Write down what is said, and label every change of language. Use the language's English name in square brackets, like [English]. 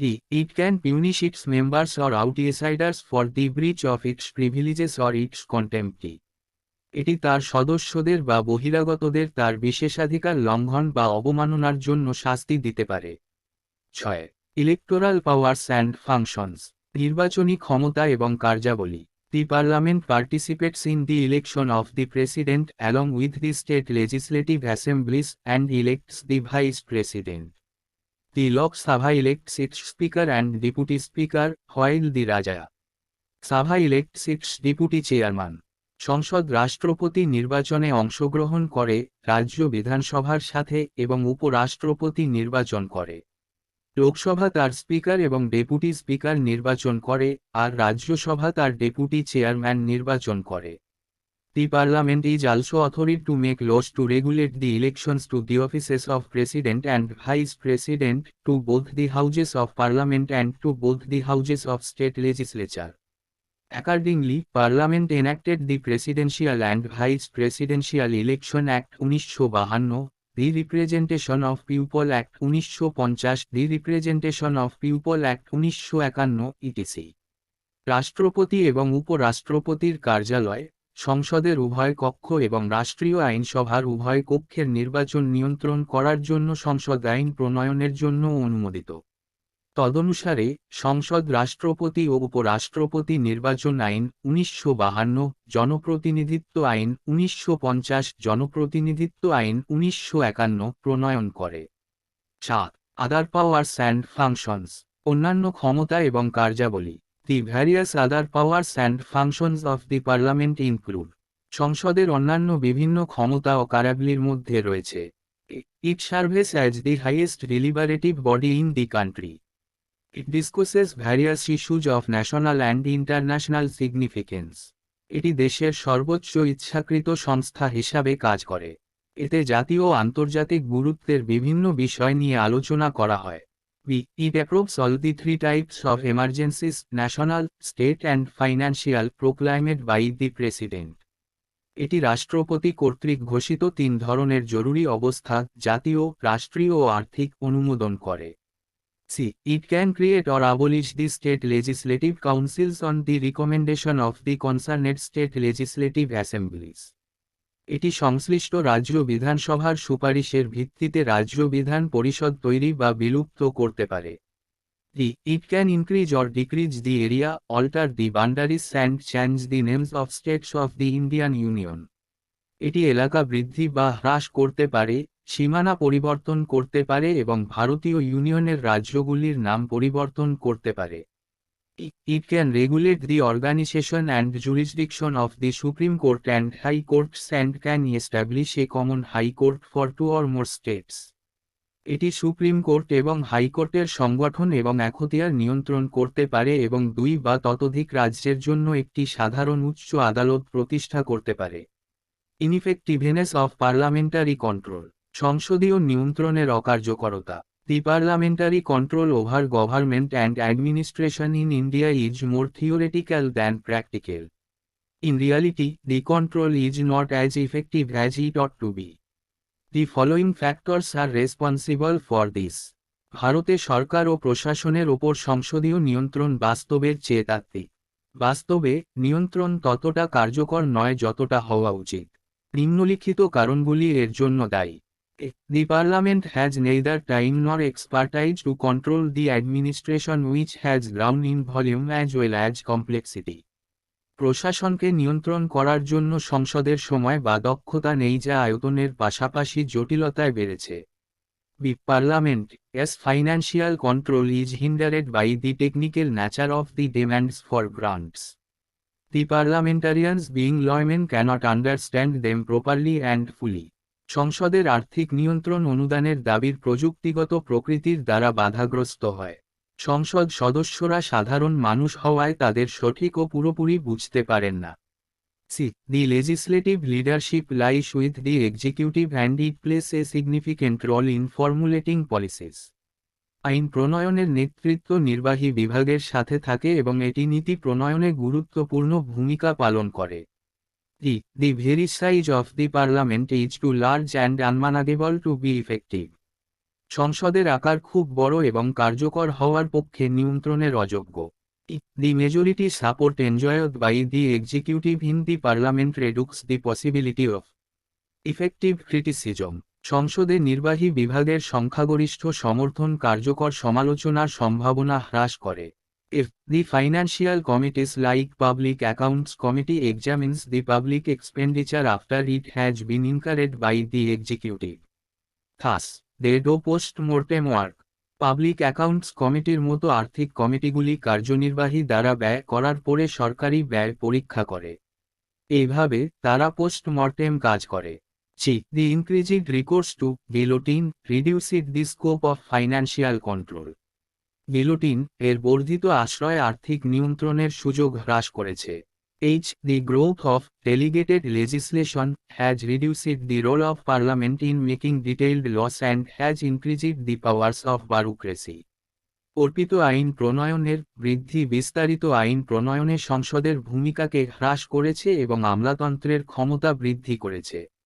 [English] It can punish its members or outsiders for the breach of its privileges or its contempt. [Bangla] এটি তার সদস্যদের বা বহিরাগতদের তার বিশেষাধিকার লঙ্ঘন বা অবমাননার জন্য শাস্তি দিতে পারে। 6. [English] electoral powers and functions, [Bangla] নির্বাচনী ক্ষমতা এবং কার্যাবলী। [English] The parliament participates in the election of the president along with the state legislative assemblies and elects the vice president. The Lok Sabha elects its speaker and deputy speaker, while the Rajya Sabha elects its deputy chairman. [Bangla] সংসদ রাষ্ট্রপতি নির্বাচনে অংশগ্রহণ করে, রাজ্য বিধানসভার সাথে এবং উপরাষ্ট্রপতি নির্বাচন করে। লোকসভা তার স্পিকার এবং ডেপুটি স্পিকার নির্বাচন করে, আর রাজ্যসভা তার ডেপুটি চেয়ারম্যান নির্বাচন করে। [English] The parliament is also authorized to make laws to regulate the elections to the offices of president and vice president, to both the houses of parliament and to both the houses of state legislature. Accordingly, Parliament enacted the Presidential and Vice Presidential Election Act 1952, the Representation of People Act 1950, the Representation of People Act 1951, etc. [Bangla] রাষ্ট্রপতি এবং উপরাষ্ট্রপতির কার্যালয়, সংসদের উভয় কক্ষ এবং রাষ্ট্রীয় আইনসভার উভয় কক্ষের নির্বাচন নিয়ন্ত্রণ করার জন্য সংসদ আইন প্রণয়নের জন্য অনুমোদিত। তদনুসারে, সংসদ রাষ্ট্রপতি ও উপরাষ্ট্রপতি নির্বাচন আইন 1952, জনপ্রতিনিধিত্ব আইন 1950, জনপ্রতিনিধিত্ব আইন 1951 প্রণয়ন করে। 7. [English] other powers and functions, [Bangla] অন্যান্য ক্ষমতা এবং কার্যাবলী। [English] The various other powers and functions of the parliament include. [Bangla] সংসদের অন্যান্য বিভিন্ন ক্ষমতা ও কার্যাবলীর মধ্যে রয়েছে: [English] It serves as the highest deliberative body in the country. It discusses various issues of national and international significance. [Bangla] এটি দেশের সর্বোচ্চ ইচ্ছাকৃত সংস্থা হিসাবে কাজ করে। এতে জাতীয় ও আন্তর্জাতিক গুরুত্বের বিভিন্ন বিষয় নিয়ে আলোচনা করা হয়। [English] It approves all the three types of emergencies, national, state and financial, proclaimed by the President. [Bangla] এটি রাষ্ট্রপতি কর্তৃক ঘোষিত তিন ধরনের জরুরি অবস্থা, জাতীয়, রাষ্ট্রীয় ও আর্থিক, অনুমোদন করে। [English] C. It can create or abolish the state legislative councils on the recommendation of the concerned state legislative assemblies. [Bangla] এটি সংশ্লিষ্ট রাজ্য বিধানসভার সুপারিশের ভিত্তিতে রাজ্য বিধান পরিষদ তৈরি বা বিলুপ্ত করতে পারে। [English] D. It can increase or decrease the area, alter the boundaries and change the names of states of the Indian Union. [Bangla] এটি এলাকা বৃদ্ধি বা হ্রাস করতে পারে, সীমানা পরিবর্তন করতে পারে এবং ভারতীয় ইউনিয়নের রাজ্যগুলির নাম পরিবর্তন করতে পারে। [English] It can regulate the organization and jurisdiction of the Supreme Court and High Courts and can establish a common High Court for two or more states. [Bangla] এটি সুপ্রিম কোর্ট এবং হাইকোর্টের সংগঠন এবং এখতিয়ার নিয়ন্ত্রণ করতে পারে এবং দুই বা ততোধিক রাজ্যের জন্য একটি সাধারণ উচ্চ আদালত প্রতিষ্ঠা করতে পারে। [English] Ineffectiveness of parliamentary control. [Bangla] সংসদীয় নিয়ন্ত্রণের অকার্যকরতা। [English] The parliamentary control over government and administration in India is more theoretical than practical. In reality, the control is not as effective as it ought to be. The following factors are responsible for this. [Bangla] ভারতে সরকার ও প্রশাসনের ওপর সংসদীয় নিয়ন্ত্রণ বাস্তবের চেয়ে তাত্ত্বিক। বাস্তবে, নিয়ন্ত্রণ ততটা কার্যকর নয় যতটা হওয়া উচিত। নিম্নলিখিত কারণগুলি এর জন্য দায়ী। [English] The Parliament has neither time nor expertise to control the administration which has grown in volume as well as complexity. [Bangla] প্রশাসনকে নিয়ন্ত্রণ করার জন্য সংসদের সময় বা দক্ষতা নেই যা আয়তনের পাশাপাশি জটিলতায় বেড়েছে। [English] The Parliament's financial control is hindered by the technical nature of the demands for grants. The parliamentarians being laymen cannot understand them properly and fully. [Bangla] সংসদের আর্থিক নিয়ন্ত্রণ অনুদানের দাবির প্রযুক্তিগত প্রকৃতির দ্বারা বাধাগ্রস্ত হয়। সংসদ সদস্যরা সাধারণ মানুষ হওয়ায় তাদের সঠিক ও পুরোপুরি বুঝতে পারেন না। [English] C. The legislative leadership lies with the executive and it plays a significant role in formulating policies. [Bangla] আইন প্রণয়নের নেতৃত্ব নির্বাহী বিভাগের সাথে থাকে এবং এটি নীতি প্রণয়নে গুরুত্বপূর্ণ ভূমিকা পালন করে। [English] The very size of the parliament is too large and unmanageable to be effective. [Bangla] সংসদের আকার খুব বড় এবং কার্যকর হওয়ার পক্ষে নিয়ন্ত্রণের অযোগ্য। [English] The majority support enjoyed by the executive in the parliament reduces the possibility of effective criticism. [Bangla] সংসদে নির্বাহী বিভাগের সংখ্যাগরিষ্ঠ সমর্থন কার্যকর সমালোচনার সম্ভাবনা হ্রাস করে। [English] If the financial committees like Public Accounts Committee examines the public expenditure after it has been incurred by the executive, thus, they do post-mortem work. [Bangla] Public accounts কমিটির মতো আর্থিক কমিটিগুলি কার্যনির্বাহী দ্বারা ব্যয় করার পরে সরকারি ব্যয় পরীক্ষা করে। এইভাবে তারা পোস্টমর্টেম কাজ করে। [English] The increased recourse to guillotine reduced the scope of financial control. [Bangla] Guillotine এর বর্ধিত আশ্রয় আর্থিক নিয়ন্ত্রণের সুযোগ হ্রাস করেছে। [English] The growth of delegated legislation has reduced the role of Parliament in making detailed laws and has increased the powers of bureaucracy. [Bangla] অর্পিত আইন প্রণয়নের বৃদ্ধি বিস্তারিত আইন প্রণয়নে সংসদের ভূমিকাকে হ্রাস করেছে এবং আমলাতন্ত্রের ক্ষমতা বৃদ্ধি করেছে।